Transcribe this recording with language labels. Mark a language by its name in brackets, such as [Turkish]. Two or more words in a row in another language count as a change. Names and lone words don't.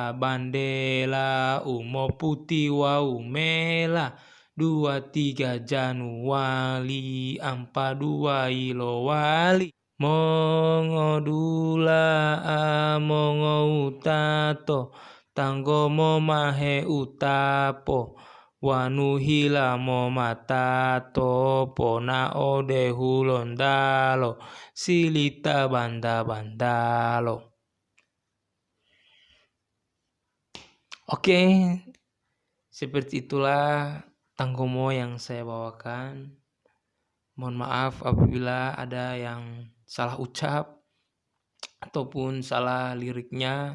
[Gorontalo] abandela umo putih wau mela 23 Januari ampa 2 ilo wali mongo dula mongo utato tanggo mo mahe utapo wanu hila mo matato pona ode hulondalo silita banda bandalo. [Indonesian] Oke, seperti itulah tanggomo yang saya bawakan. Mohon maaf apabila ada yang salah ucap ataupun salah liriknya.